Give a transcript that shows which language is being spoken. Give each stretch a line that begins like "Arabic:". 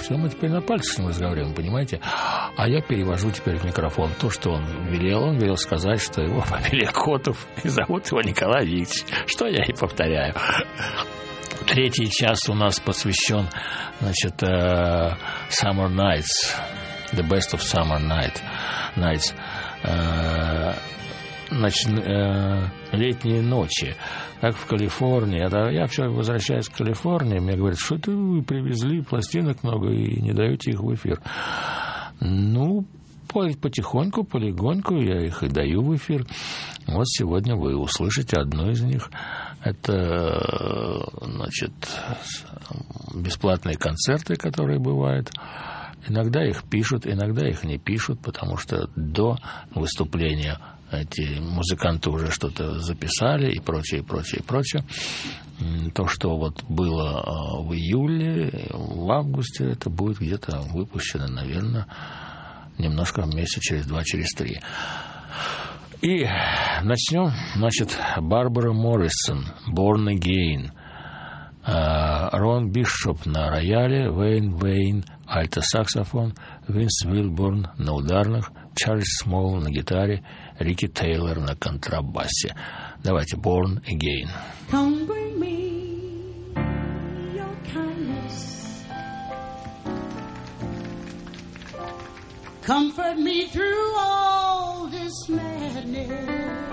Russian: Все, мы теперь на пальцах с ним разговариваем, понимаете? А я перевожу теперь в микрофон то, что он велел. Он велел сказать, что его фамилия Котов и зовут его Николаевич. Что я и повторяю. Третий час у нас посвящен, значит, Summer Nights.
English: The Best of Summer Nights.
Russian: Значит, летние ночи. Как в Калифорнии. Я вчера возвращаюсь в Калифорнию, мне говорят, что это вы привезли пластинок много и не даете их в эфир. Ну, потихоньку, полегоньку я их и даю в эфир. Вот сегодня вы услышите одну из них. Это, значит, бесплатные концерты, которые бывают. Иногда их пишут, иногда их не пишут, потому что до выступления эти музыканты уже что-то записали и прочее, и прочее, и прочее. То, что вот было в июле, в августе, это будет где-то выпущено, наверное, немножко месяца через два, через три. И начнем, значит, Барбара Моррисон, «Born Again». Рон Бишоп на рояле, Вейн Вейн, альто-саксофон, Винс Уилборн на ударных, Чарльз Смол на гитаре, Рики Тейлор на контрабасе. Давайте, Born Again.
English: Come bring me your kindness. Comfort me through all this madness.